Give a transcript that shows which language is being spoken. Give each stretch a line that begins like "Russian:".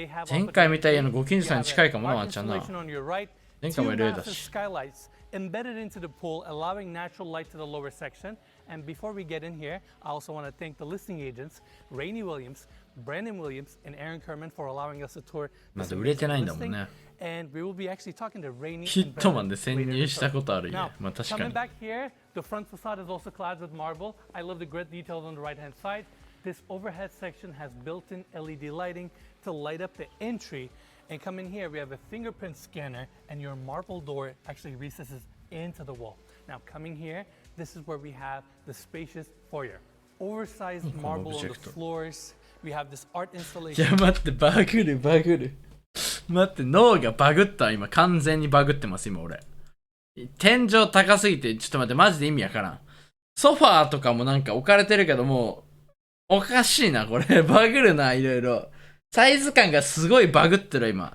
Japanese: 前回見た家のご近所さんに近いかもな、ワンちゃんな。前回もいるだし。
English: Embedded into the pool, allowing natural light to the lower section. And before we get in here, I also want to thank the listing agents, Rainey Williams, Brandon Williams, and Aaron Kerman for allowing us a tour.
Japanese: まだ売れてないんだもんね。
English: And we will be actually talking to Rainey.
Japanese: ヒットマンで潜入したことあるよ。まあ確かに。
English: Coming back here, the front facade is also clad with marble. I love the grid details on the right-hand side. This overhead section has built-in LED lighting to light up the entry. And come in here, we have a fingerprint scanner, and your marble door actually recesses into the wall. Now, coming here, this is where we have the spacious foyer. Oversized marble on the floors. We have this art installation.
Japanese: いや、待って、バグる。待って、脳がバグった。今、完全にバグってます、今、俺。天井高すぎて、ちょっと待って、マジで意味わからん。ソファーとかもなんか置かれてるけども、おかしいな、これ。バグるな、いろいろ。サイズ感がすごいバグってる今。